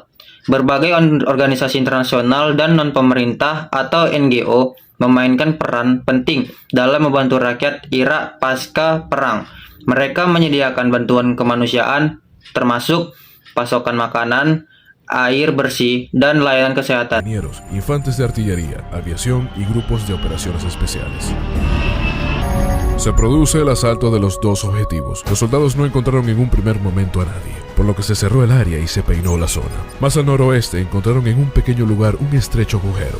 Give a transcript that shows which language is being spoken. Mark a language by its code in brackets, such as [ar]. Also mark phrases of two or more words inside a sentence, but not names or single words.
[id] Berbagai organisasi internasional dan non-pemerintah atau NGO memainkan peran penting dalam membantu rakyat Irak pasca perang. Mereka menyediakan bantuan kemanusiaan, termasuk pasokan makanan, air bersih, dan layanan kesehatan. [es] Ingenieros, infantes de artillería, aviación y grupos de operaciones especiales. Se produce el asalto de los dos objetivos. Los soldados no encontraron en un primer momento a nadie, por lo que se cerró el área y se peinó la zona. Más al noroeste encontraron en un pequeño lugar un estrecho agujero.